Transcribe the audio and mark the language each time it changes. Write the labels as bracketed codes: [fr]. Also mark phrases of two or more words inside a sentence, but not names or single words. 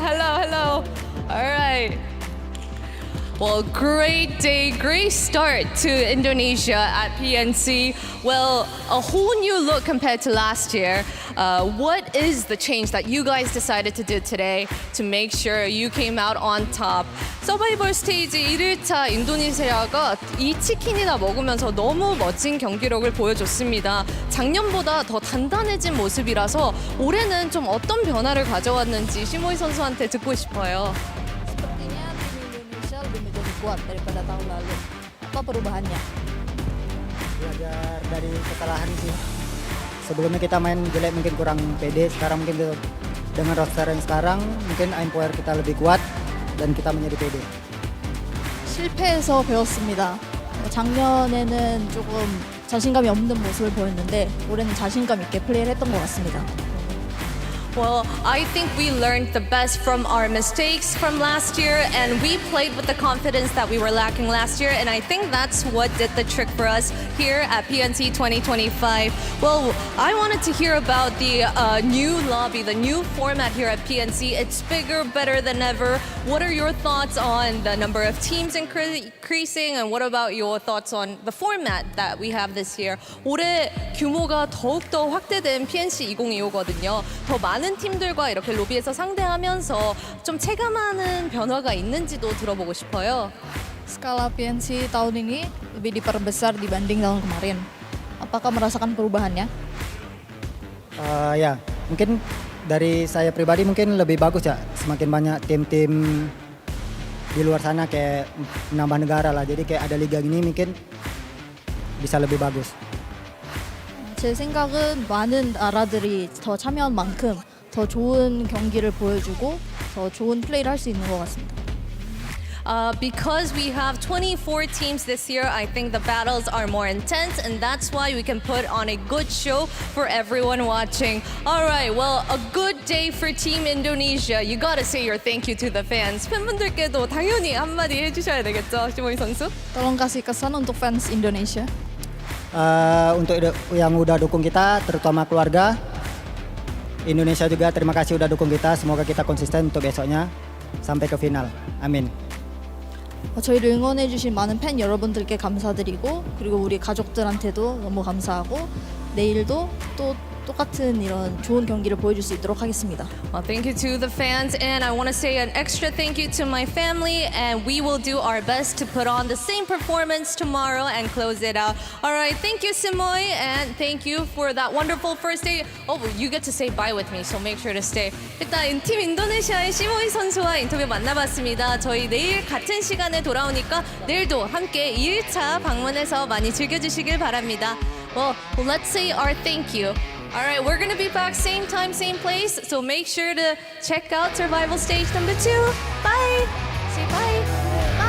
[en] Hello, hello. All right. Well, great day, great start to Indonesia at PNC. Well, a whole new look compared to last year. What is the change that you guys decided to do today to make sure you came out on top? [ko] 서바이벌 스테이지 1일차 인도네시아가 이 치킨이나 먹으면서 너무 멋진 경기력을 보여줬습니다. 작년보다 더 단단해진 모습이라서 올해는 좀 어떤 변화를 가져왔는지 시모이 선수한테 듣고 싶어요. [id] Lebih menjadi kuat daripada tahun lalu. Apa perubahannya? Belajar dari kesalahan sih. Sebelumnya kita main jelek mungkin kurang pede, sekarang mungkin dengan roster yang sekarang mungkin [en] aim power [id] kita lebih kuat dan kita menjadi pede. [ko] 실패해서 배웠습니다. 작년에는 조금 자신감이 없는 모습을 보였는데 올해는 자신감 있게 플레이를 했던 것 같습니다. [en] Well, I think we learned the best from our mistakes from last year, and we played with the confidence that we were lacking last year, and I think that's what did the trick for us here at PNC 2025. Well, I wanted to hear about the new lobby, the new format here at PNC. It's bigger, better than ever. What are your thoughts on the number of teams increasing, and what about your thoughts on the format that we have this year? [ko] 올해 규모가 더욱더 확대된 PNC 2025거든요. 더 많은 팀들과 이렇게 로비에서 상대하면서 좀 체감하는 변화가 있는지도 들어보고 싶어요. [id] Skala PNC tahun ini lebih diperbesar dibanding tahun kemarin. Apakah merasakan perubahannya? Ya, mungkin dari saya pribadi mungkin lebih bagus ya. Semakin banyak tim-tim di luar sana kayak menambah negara lah. Jadi kayak ada liga gini mungkin bisa lebih bagus. [ko] 제 생각은 많은 나라들이 더 참여한 만큼 더 좋은 경기를 보여주고 더 좋은 플레이를 할 수 있는 것 같습니다. [en] Because we have 24 teams this year, I think the battles are more intense, and that's why we can put on a good show for everyone watching. All right, well, a good day for Team Indonesia. You gotta say your thank you to the fans. [ko] 팬분들께도 당연히 한마디 해주셔야 되겠죠, 시모이 선수? [id] Tolong kasih kesan untuk fans Indonesia. Untuk yang udah dukung kita, terutama keluarga Indonesia juga, terima kasih udah dukung kita. Semoga kita konsisten untuk besoknya sampai ke final. Amin. [ko] 저희를 응원해주신 많은 팬 여러분들께 감사드리고 그리고 우리 가족들한테도 너무 감사하고 내일도 또 똑같은 이런 좋은 경기를 보여줄 수 있도록 하겠습니다. [en] Well, thank you to the fans, and I want to say an extra thank you to my family, and we will do our best to put on the same performance tomorrow and close it out. All right, thank you, Simoy, and thank you for that wonderful first day. Oh, you get to say bye with me, so make sure to stay. [ko] 일단 팀 인도네시아의 시모이 선수와 인터뷰 만나봤습니다. 저희 내일 같은 시간에 돌아오니까 내일도 함께 2일차 방문해서 많이 즐겨주시길 바랍니다. [en] Well, let's say our thank you. All right, we're going to be back same time, same place. So make sure to check out Survival Stage number 2. Bye. Say bye.